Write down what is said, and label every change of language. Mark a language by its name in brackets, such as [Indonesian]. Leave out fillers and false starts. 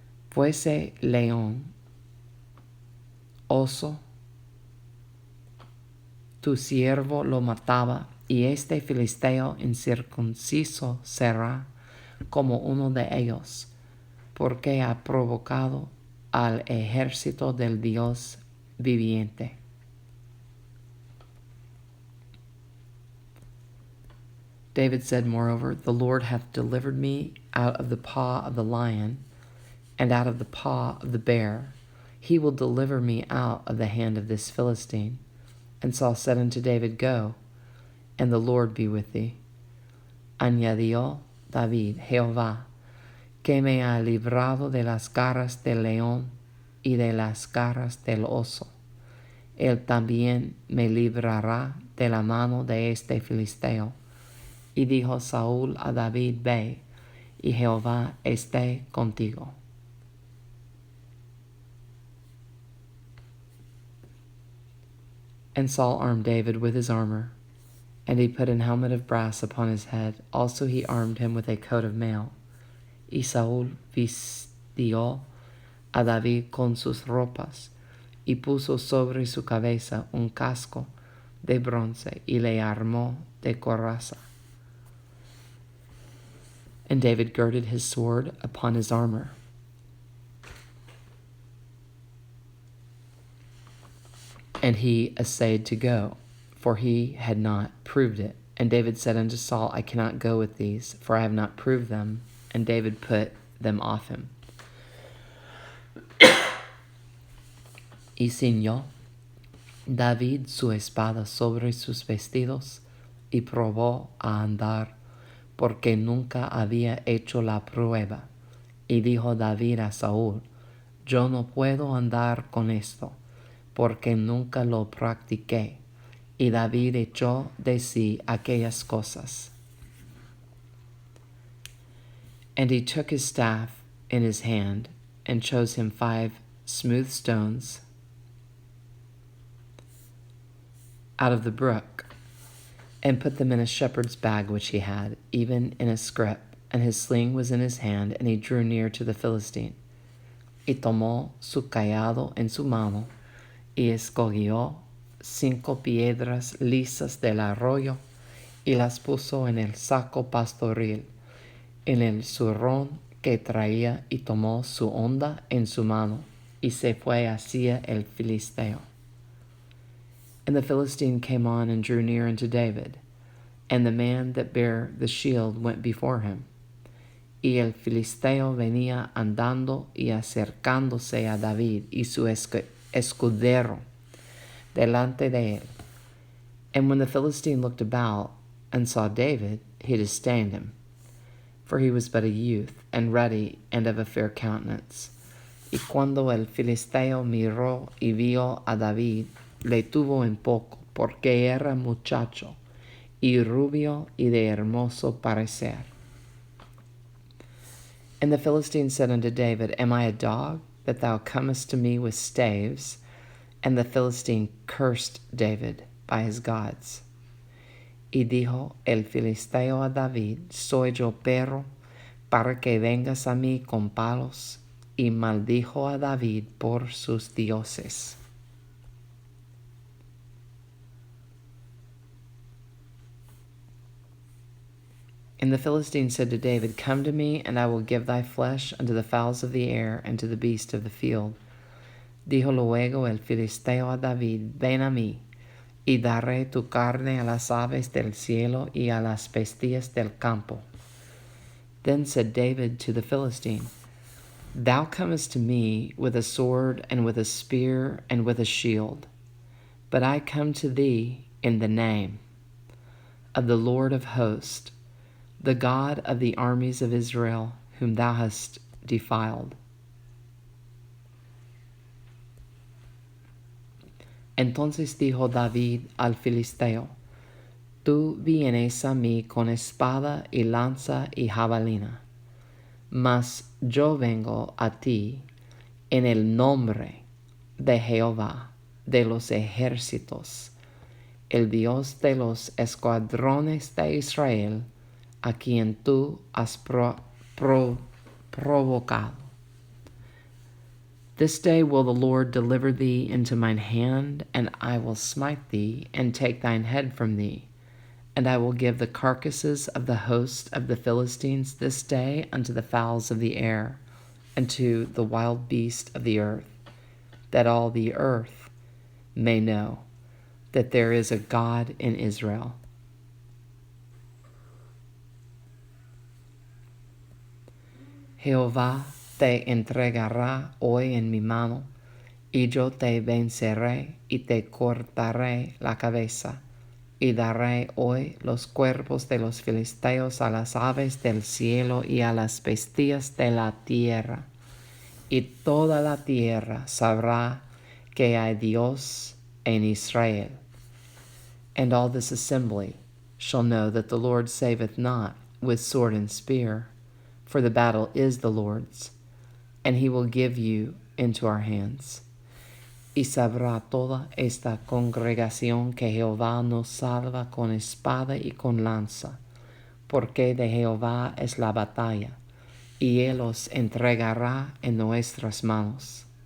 [Spanish] Fuese león, oso, tu siervo lo mataba, y este filisteo incircunciso será como uno de ellos, porque ha provocado al ejército del Dios viviente. [English] David said, Moreover, the Lord hath delivered me out of the paw of the lion, and out of the paw of the bear. He will deliver me out of the hand of this Philistine. And Saul said unto David, Go, and the Lord be with thee. [Spanish] Añadió David, Jehová, que me ha librado de las garras del león y de las garras del oso. Él también me librará de la mano de este filisteo. Y dijo Saúl a David, Ve, y Jehová esté contigo. [English] And Saul armed David with his armor, and he put an helmet of brass upon his head. Also he armed him with a coat of mail. [Spanish] Y Saúl vistió a David con sus ropas, y puso sobre su cabeza un casco de bronce, y le armó de coraza. [English] And David girded his sword upon his armor. And he essayed to go, for he had not proved it. And David said unto Saul, I cannot go with these, for I have not proved them. And David put them off him. [Spanish] Y ciñó David su espada sobre sus vestidos, y probó a andar, porque nunca había hecho la prueba. Y dijo David a Saúl, Yo no puedo andar con esto, porque nunca lo practiqué. Y David echó de sí aquellas cosas. [English] And he took his staff in his hand, and chose him 5 smooth stones out of the brook, and put them in a shepherd's bag which he had, even in a scrip, and his sling was in his hand, and he drew near to the Philistine. [Spanish] Y tomó su cayado en su mano, y escogió 5 piedras lisas del arroyo, y las puso en el saco pastoril, en el zurrón que traía, y tomó su honda en su mano, y se fue hacia el filisteo. [English] And the Philistine came on and drew near unto David, and the man that bare the shield went before him. [Spanish] Y el filisteo venía andando y acercándose a David y su escudero delante de él. [English] And when the Philistine looked about and saw David, he disdained him, for he was but a youth, and ruddy, and of a fair countenance. [Spanish] Y cuando el filisteo miró y vio a David, le tuvo en poco, porque era muchacho, y rubio, y de hermoso parecer. [English] And the Philistine said unto David, Am I a dog, that thou comest to me with staves? And the Philistine cursed David by his gods. [Spanish] Y dijo el filisteo a David, soy yo perro para que vengas a mí con palos. Y maldijo a David por sus dioses. [English] And the Philistine said to David, come to me, and I will give thy flesh unto the fowls of the air and to the beasts of the field. [Spanish] Dijo luego el filisteo a David, ven a mí, y daré tu carne a las aves del cielo y a las bestias del campo. [English] Then said David to the Philistine, thou comest to me with a sword and with a spear and with a shield, but I come to thee in the name of the Lord of hosts, the God of the armies of Israel, whom thou hast defiled. [Spanish] Entonces dijo David al filisteo, tú vienes a mí con espada y lanza y jabalina, mas yo vengo a ti en el nombre de Jehová de los ejércitos, el Dios de los escuadrones de Israel, a quien tú has provocado. [English] This day will the Lord deliver thee into mine hand, and I will smite thee, and take thine head from thee. And I will give the carcasses of the host of the Philistines this day unto the fowls of the air, and to the wild beast of the earth, that all the earth may know that there is a God in Israel. [Spanish] Jehová te entregará hoy en mi mano, y yo te venceré y te cortaré la cabeza, y daré hoy los cuerpos de los filisteos a las aves del cielo y a las bestias de la tierra, y toda la tierra sabrá que hay Dios en Israel. [English] And all this assembly shall know that the Lord saveth not with sword and spear, for the battle is the Lord's, and he will give you into our hands. [Spanish] Y sabrá toda esta congregación que Jehová nos salva con espada y con lanza, porque de Jehová es la batalla, y él os entregará en nuestras manos.